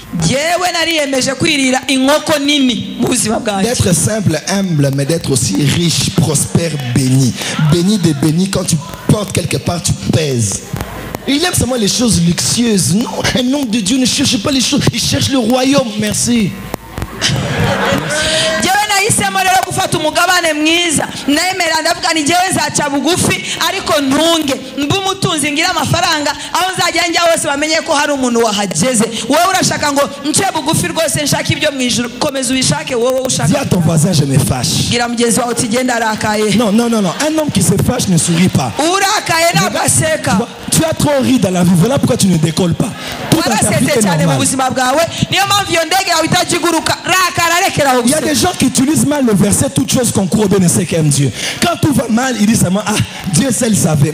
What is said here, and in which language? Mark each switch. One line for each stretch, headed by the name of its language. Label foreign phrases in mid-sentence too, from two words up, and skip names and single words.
French: D'être simple, humble, mais d'être aussi riche, prospère, béni. Béni de béni, quand tu portes quelque part, tu pèses. Il aime seulement les choses luxueuses. Non, un homme de Dieu ne cherche pas les choses, il cherche le royaume. Merci.
Kinyarwanda: gufata umugabane mwiza nemera ndavuga ni jewe nzaca bugufi ariko ntunge mbu mutunzi ngira amafaranga aho nzajya njya hose bamenye ko hari umuntu wahageze wowe urashaka ngo nce bugufi rwose nshaka ibyo mwijuru komeza ubishake wowe ushaka.
French: Dis à ton voisin je me fâche.
Kinyarwanda: Gira mugenzi wawe utigenda arakaye.
French: Non non non non, un homme qui se fâche ne sourit pas.
Kinyarwanda: Urakaye n'agaseka.
French: Tu as trop ri dans la vie, voilà pourquoi tu ne décolles pas. Il y a des gens qui utilisent mal le verset toute chose concourt de ne sait qu'aime Dieu. Quand tout va mal, il dit seulement ah Dieu seul le savait.